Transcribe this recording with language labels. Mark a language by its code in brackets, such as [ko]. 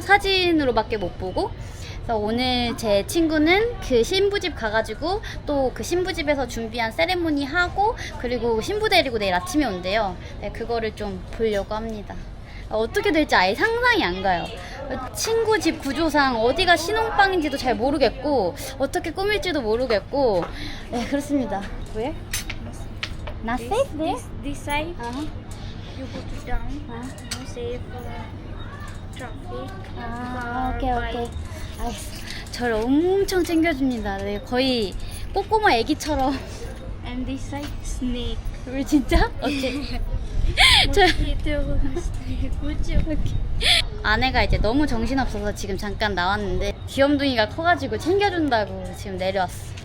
[ko] 사진으로밖에 못 보고. 그래서 오늘 제 친구는 그 신부집 가가지고 또 그 신부집에서 준비한 세레모니 하고 그리고 신부 데리고 내일 아침에 온대요. 네, 그거를 좀 보려고 합니다. 어떻게 될지 아예 상상이 안 가요. 친구 집 구조상 어디가 신혼방인지도 잘 모르겠고 어떻게 꾸밀지도 모르겠고 네, 그렇습니다. 왜? [en] Not safe there? This side, you go to down, no safe traffic. [ko] 오케이. 알겠어. 저를 엄청 챙겨줍니다. 네, 거의 꼬꼬마 애기처럼. [en] And this side, snake. [ko] 왜 진짜? 어째? [en] Mosquito, snake. [ko] 아내가 이제 너무 정신없어서 지금 잠깐 나왔는데 귀염둥이가 커가지고 챙겨준다고 지금 내려왔어.